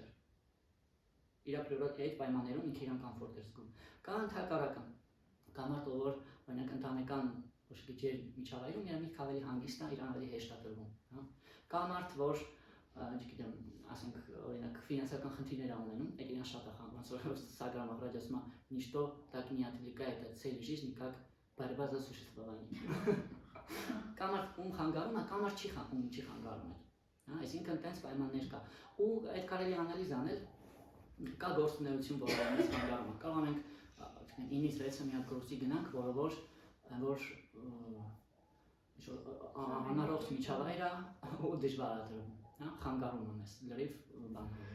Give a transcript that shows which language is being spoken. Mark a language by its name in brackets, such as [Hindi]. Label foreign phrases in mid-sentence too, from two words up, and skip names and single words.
[Armenian] գար իր պրիորիտ այդ պայմաններում ինքը իրան կոմֆորտ էր զգում կա ընդհակառակն կա մարդ ով որ օրինակ ընտանեկան ոչ մի ջեր միջավայրում իր միտքը ավելի հանգիստ է իրան ավելի հեշտ է տրվում հա կա մարդ որ չգիտեմ ասենք օրինակ ֆինանսական խնդիրներ ունենում այդ իրան շատ է խանգարում ոնց որ Սագրամ Աղրաջը ասում է [Russian] ничто так не отвлекает от цели жизни как борьба за существование [Armenian] կա մարդ ում խանգարում է կա մարդ չի խանգարում հա այսինքն տենց պայմաններ կա ու այդ կարելի անալիզ անել կա գործունեություն որը մեզ խանգարում է կարող ենք 9-ից 6 մի հատ գործի գնանք որը որ անառողջ միջավայր է ու դժվար է դրում հա խանգարում ունես լրիվ բան